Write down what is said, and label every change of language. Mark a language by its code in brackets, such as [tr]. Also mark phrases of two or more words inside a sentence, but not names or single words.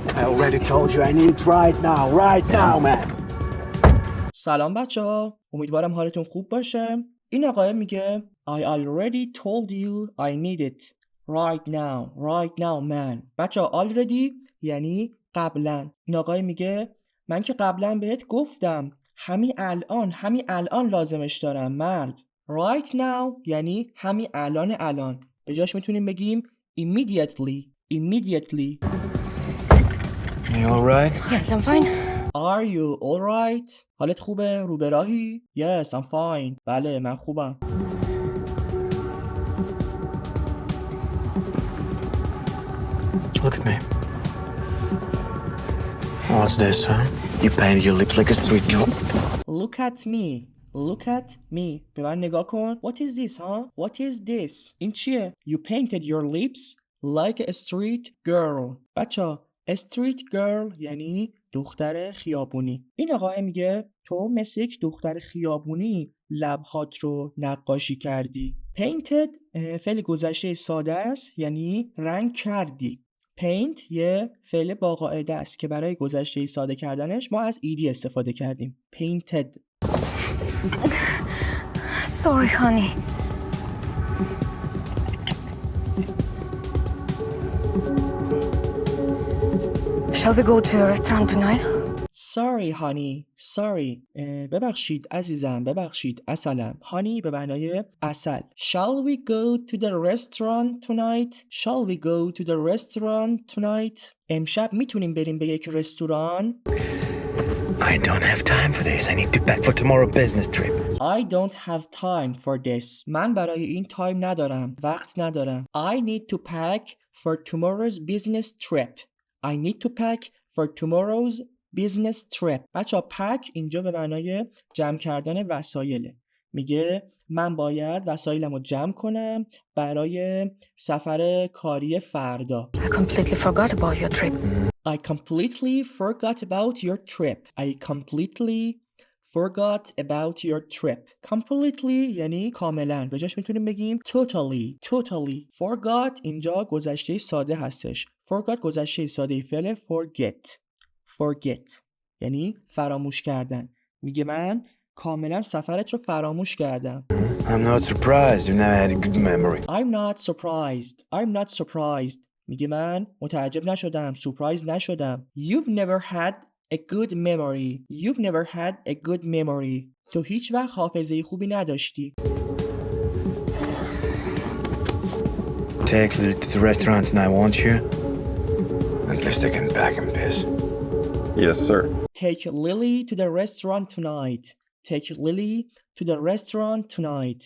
[en] already told you I need it right now, man. [fa] سلام بچه ها، امیدوارم حالتون خوب باشه. این آقای میگه [en] I already told you I need it right now man. [fa] بچه ها already یعنی قبلا. این آقای میگه من که قبلا بهت گفتم همین الان لازمش دارم مرد. [en] right now [fa] یعنی همین الان. به جاش میتونیم بگیم immediately. [en] You alright? Yes, I'm fine. Are you alright? [fa] حالت خوبه؟ رو به راهی؟ [en] Yes, I'm fine. [fa] بله من خوبم. [en] Look at me. What's this, huh? You painted your lips like a street girl. Look at me. [fa] به من نگاه کن. [en] What is this, huh? What is this? [fa] این چیه؟ [en] You painted your lips like a street girl. [fa] بچه [en] street girl [fa] یعنی دختر خیابونی. این آقای میگه تو مثل یک دختر خیابونی لبهات رو نقاشی کردی. painted فعل گذشته ساده است یعنی رنگ کردی. paint یه فعل با قاعده است که برای گذشته ساده کردنش ما از ed استفاده کردیم. [en] painted. Sorry, honey. Shall we go to a restaurant tonight? Sorry honey. [fa] ببخشید عزیزم. ببخشید عسلم. honey به معنای عسل. [en] Shall we go to the restaurant tonight? [fa] امشب میتونیم بریم به یک رستوران؟ [en] I don't have time for this. I need to pack for tomorrow's business trip. I don't have time for this. [fa] من برای این تایم ندارم. وقت ندارم. [en] I need to pack for tomorrow's business trip. [fa] بچه pack اینجا به معنای جمع کردن وسایله. میگه من باید وسایلمو جمع کنم برای سفر کاری فردا. [en] I completely forgot about your trip. I completely forgot about your trip. [fa] Completely یعنی کاملا. به جاش میتونیم بگیم totally. Forgot اینجا گذشته ساده هستش. Forgot گذشته ساده فعل forget یعنی فراموش کردن. میگه من کاملا سفرت رو فراموش کردم. [en] I'm not surprised. You never had a good memory. I'm not surprised. [fa] میگه من متعجب نشدم. surprised نشدم. [en] You've never had a good memory. [fa] تو هیچ وقت حافظه خوبی نداشتی. [en] Take Lily to the restaurant tonight, won't you? At least I can pack and piss. Yes, sir. Take Lily to the restaurant tonight.